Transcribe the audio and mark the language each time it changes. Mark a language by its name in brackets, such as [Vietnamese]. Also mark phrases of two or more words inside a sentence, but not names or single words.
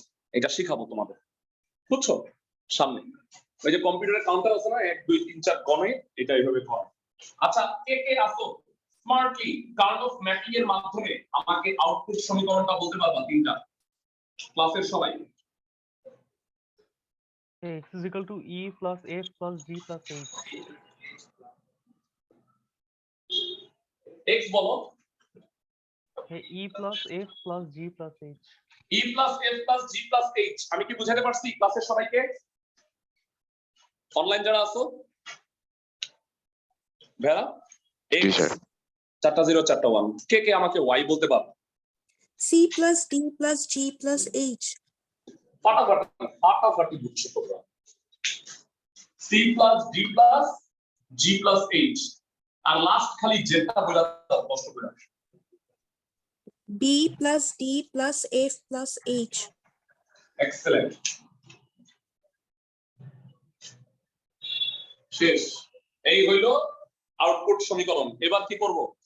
[Bangla] এটা শিখাবো তোমাদের, বুঝছো? সামনে ওই যে কম্পিউটারের কাউন্টার আছে না, 1 2 3 4 গণে, এটা এইভাবে করে। আচ্ছা, কে কে আসো স্মার্টলি [English] Karl of mapping [Bangla] এর মাধ্যমে আমাকে আউটপুট সমীকরণটা বলতে পারবা? 3টা ক্লাসের সবাই। [English] X is equal to E plus F plus G plus H. [Bangla] x বলো। [English] E plus F plus G plus H. e plus f plus g plus h, [Bangla] আমি কি বুঝাতে পারছি ক্লাসের সবাইকে? অনলাইন যারা আছো ভাইয়া, জি x স্যার। 4টা 0 4টা 1, কে কে আমাকে y বলতে পারবে? [English] C plus D plus G plus H. [Bangla] ফাটাফাটি বুঝছো তোমরা। [English] c plus d plus g plus h, [Bangla] আর লাস্ট খালি যেটা বলা কষ্ট করে। [English] B plus D plus F plus H. [Bangla] এক্সেলেন্ট, শেষ। এই হইলো আউটপুট সমীকরণ। এবার কি করব?